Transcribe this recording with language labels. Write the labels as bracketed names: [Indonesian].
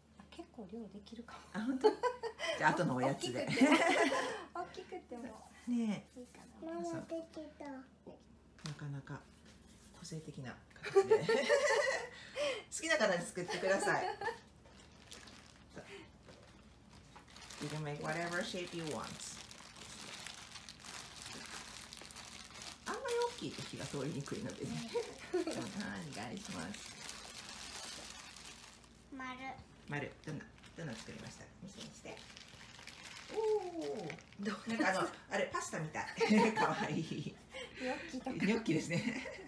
[Japanese] 結構量できるかも。あ、本当？じゃあ後のおやつで。大きくてもねえ。いいかな。なかなか個性的な形で。好きな形作ってください。 [English] You can make whatever shape you want. [Japanese] あんまり大きいと火が通りにくいのでね。お願いします。丸。どんな作りました？見せて。おお。なんかあれパスタみたい。可愛い。ニョッキですね。